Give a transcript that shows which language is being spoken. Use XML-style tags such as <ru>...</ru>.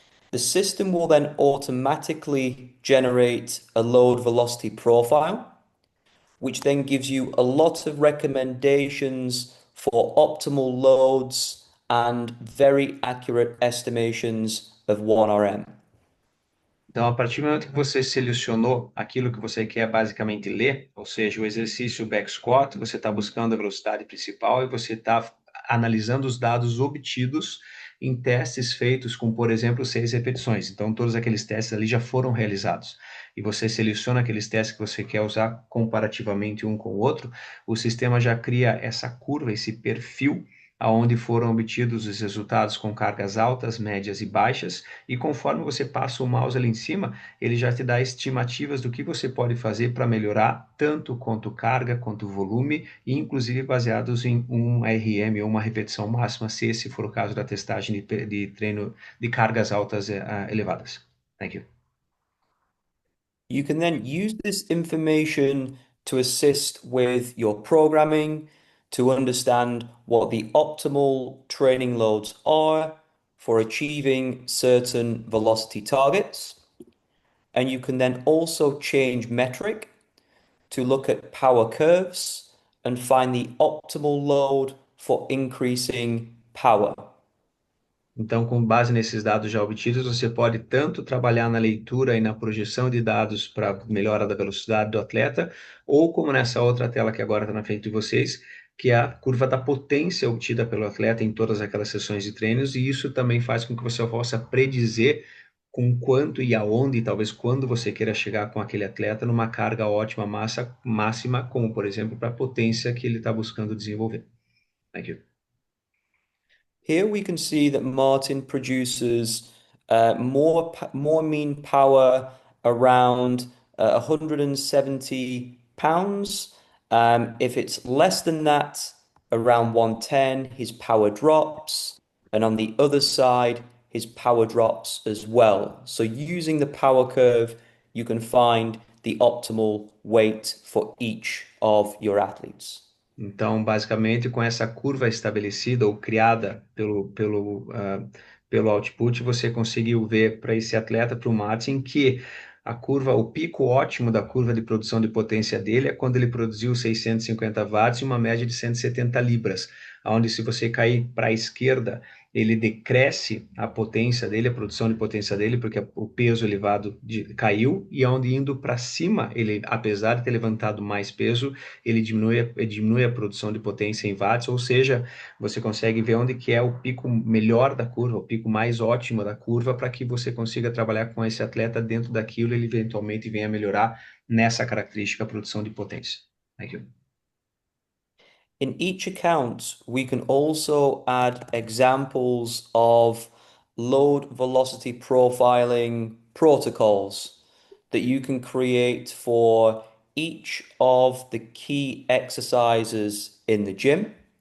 <en>The system will then automatically generate a load velocity profile, which then gives you a lot of recommendations for optimal loads and very accurate estimations of 1RM.</en> <pt>Então, a partir do momento que você selecionou aquilo que você quer basicamente ler, ou seja, o exercício back squat, você está buscando a velocidade principal e você está analisando os dados obtidos em testes feitos com, por exemplo, 6 repetições. Então, todos aqueles testes ali já foram realizados. E você seleciona aqueles testes que você quer usar comparativamente um com o outro, o sistema já cria essa curva, esse perfil aonde foram obtidos os resultados com cargas altas, médias e baixas, e conforme você passa o mouse ali em cima, ele já te dá estimativas do que você pode fazer para melhorar tanto quanto carga, quanto volume, e inclusive baseados em um RM ou uma repetição máxima, se esse for o caso da testagem de treino de cargas altas elevadas.</pt> <en>Thank you. You can then use this information to assist with your programming, to understand what the optimal training loads are for achieving certain velocity targets. And you can then also change metric to look at power curves and find the optimal load for increasing power.</en> <pt>Então, com base nesses dados já obtidos, você pode tanto trabalhar na leitura e na projeção de dados para melhora da velocidade do atleta, ou como nessa outra tela que agora está na frente de vocês, que é a curva da potência obtida pelo atleta em todas aquelas sessões de treinos, e isso também faz com que você possa predizer com quanto e aonde, e talvez quando você queira chegar com aquele atleta numa carga ótima máxima, como por exemplo para a potência que ele está buscando desenvolver. Thank you.</pt> <en>Here we can see that Martin produces more mean power around 170 pounds. If it's less than that, around 110, his power drops. And on the other side, his power drops as well. So using the power curve, you can find the optimal weight for each of your athletes.</en> <pt>Então, basicamente, com essa curva estabelecida ou criada pelo output, você conseguiu ver para esse atleta, para o Martin, que a curva, o pico ótimo da curva de produção de potência dele é quando ele produziu 650 watts e uma média de 170 libras, onde se você cair para a esquerda, ele decresce a potência dele, a produção de potência dele, porque o peso elevado caiu, e onde indo para cima, ele, apesar de ter levantado mais peso, ele diminui a produção de potência em watts, ou seja, você consegue ver onde que é o pico melhor da curva, o pico mais ótimo da curva, para que você consiga trabalhar com esse atleta dentro daquilo, ele eventualmente venha a melhorar nessa característica, a produção de potência.</pt> <en>Thank you. In each account, we can also add examples of load velocity profiling protocols that you can create for each of the key exercises in the gym.</en>